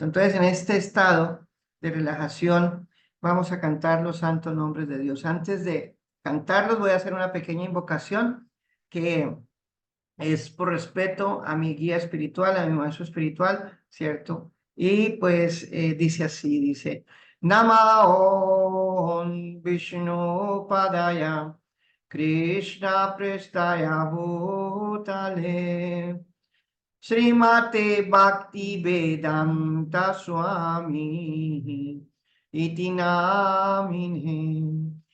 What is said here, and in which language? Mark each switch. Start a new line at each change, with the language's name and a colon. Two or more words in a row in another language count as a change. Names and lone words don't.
Spanish: Entonces, en este estado de relajación, vamos a cantar los santos nombres de Dios. Antes de cantarlos, voy a hacer una pequeña invocación que es por respeto a mi guía espiritual, a mi maestro espiritual, ¿cierto? Y pues dice así, dice,
Sanskrit: नम ॐ विष्णु पादाय कृष्ण प्रेष्ठाय भूतले श्रीमते भक्ति वेदान्त स्वामी इति नामिने